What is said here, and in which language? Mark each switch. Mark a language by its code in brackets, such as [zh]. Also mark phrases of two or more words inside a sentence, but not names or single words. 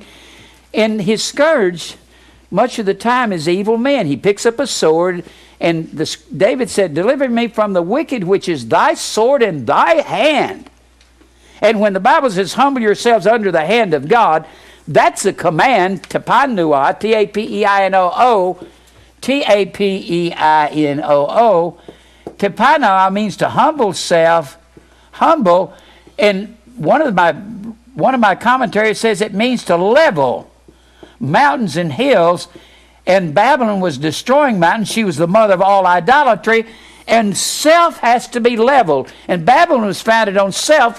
[en] And His scourge, much of the time, is evil men. He picks up a sword, and David said, deliver me from the wicked, which is thy sword in thy hand. And when the Bible says, humble yourselves under the hand of God, that's a command, tapanua, T-A-P-E-I-N-O-O. T-A-P-E-I-N-O-O. Tapanua means to humble self, humble. And one of my commentaries says it means to level mountains and hills. And Babylon was destroying mountains. She was the mother of all idolatry. And self has to be leveled. And Babylon was founded on self.